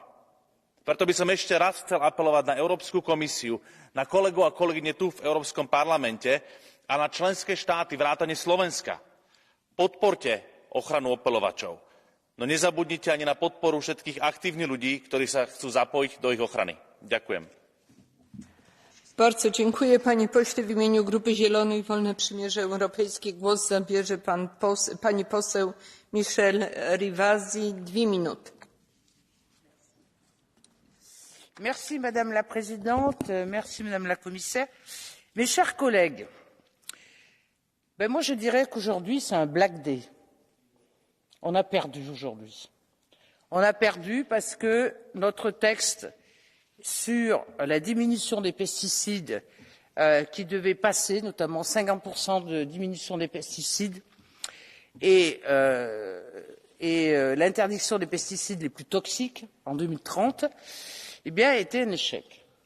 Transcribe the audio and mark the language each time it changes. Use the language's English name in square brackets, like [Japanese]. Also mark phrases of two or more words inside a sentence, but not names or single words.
[Slovak] Preto by som ešte raz chcel apelovať na Európsku komisiu, na kolegov a kolegyne tu v Európskom parlamente a na členské štáty vrátane Slovenska. Podporte ochranu opeľovačov, no nezabudnite ani na podporu všetkých aktívnych ľudí, ktorí sa chcú zapojiť do ich ochrany. Ďakujem. [Polish] Bardzo dziękuję, panie pośle. W imieniu Grupy Zielonych Wolne Przymierze Europejskie głos zabierze pani poseł Michelle Rivasi, 2 minuty. [French] Merci Madame la Présidente, merci Madame la Commissaire. Mes chers collègues, moi je dirais qu'aujourd'hui c'est un [English] Black Day. [French] On a perdu aujourd'hui. On a perdu parce que notre texte sur la diminution des pesticides qui devait passer, notamment 50% de diminution des pesticides et l'interdiction des pesticides les plus toxiques en 2030, était un échec.